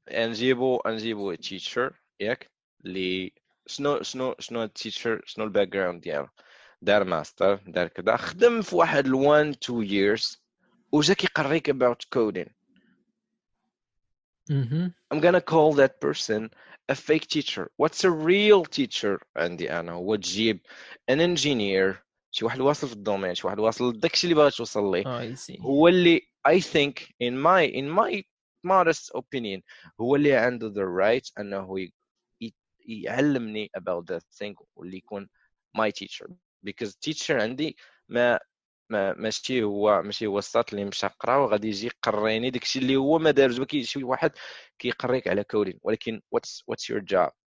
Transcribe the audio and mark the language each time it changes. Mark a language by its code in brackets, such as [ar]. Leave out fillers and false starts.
[ar] نجيبو [en] a teacher [ar] ياك اللي شنو التيتشر، شنو الباك جراوند ديالو، دار ماستر دار كذا، خدم في واحد 1-2 years وجا كيقريك [en] about coding. I'm gonna call that person a fake teacher. What's a real teacher [ar] عندي انا؟ هو تجيب [en] an engineer، [ar] شي واحد واصل في الدومين، شي واحد واصل لداكشي اللي باغي توصل ليه. هو اللي [en] I think in my modest opinion [ar] هو اللي عنده [en] the right [ar] انه يعلمني [en] about that thing [ar] واللي يكون [en] my teacher. because [ar] teacher عندي ماشي هو الساط اللي مشى قرا وغادي يجي يقريني داكشي اللي هو ما دارش. شي واحد كيقريك على كودين، ولكن [en] what's your job?